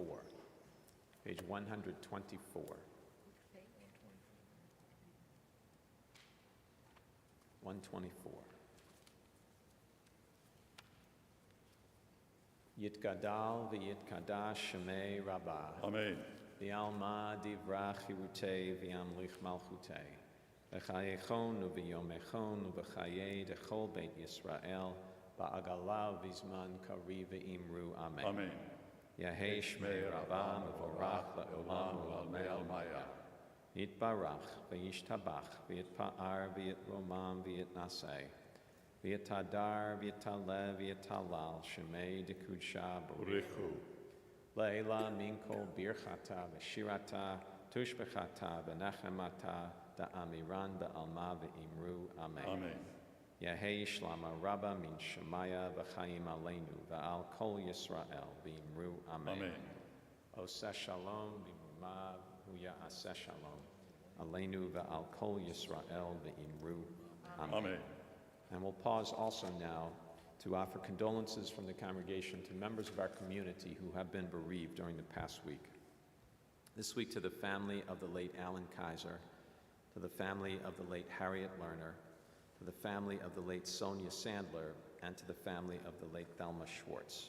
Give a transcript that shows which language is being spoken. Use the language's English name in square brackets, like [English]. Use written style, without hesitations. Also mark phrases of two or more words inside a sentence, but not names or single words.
[English] Page 124. 124. [Aramaic] יתגדל ויתקדש שמיה רבא. Amen. ועלמא דברא כרעותיה וימליך מלכותיה. ובחייכון וביומיכון ובחיי דכל בית ישראל בעגלא ובזמן קריב ואמרו. אמן. Amen. יהא שמיה רבא מברך לעלם ולעלמי עלמיא. יתברך וישתבח ויתפאר ויתרומם ויתנשא. ויתהדר ויתעלה ויתהלל שמיה דקודשא בריך הוא. לעילא מן כל ברכתא ושירתא תשבחתא ונחמתא דאמירן בעלמא ואמרו. Amen. Amen. יהא שלמא רבא מן שמיא וחיים עלינו ועל כל ישראל ואמרו. Amen. Amen. [Hebrew] עושה שלום במרומיו הוא יעשה שלום עלינו ועל כל ישראל ואמרו. Amen. Amen. [English] And we'll pause also now to offer condolences from the congregation to members of our community who have been bereaved during the past week. This week to the family of the late Alan Kaiser, to the family of the late Harriet Lerner, to the family of the late Sonia Sandler, and to the family of the late Thelma Schwartz.